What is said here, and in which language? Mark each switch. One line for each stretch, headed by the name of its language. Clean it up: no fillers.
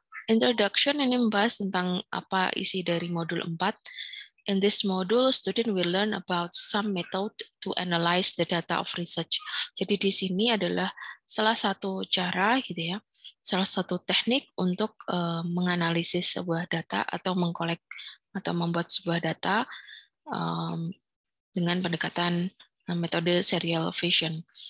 Indonesian: Introduction ini membahas tentang apa isi dari modul 4.
English: In this module, student will learn about some method to analyze the data of research.
Indonesian: Jadi di sini adalah salah satu cara, gitu ya, salah satu teknik untuk menganalisis sebuah data atau mengkolek atau membuat sebuah data dengan pendekatan metode serial vision.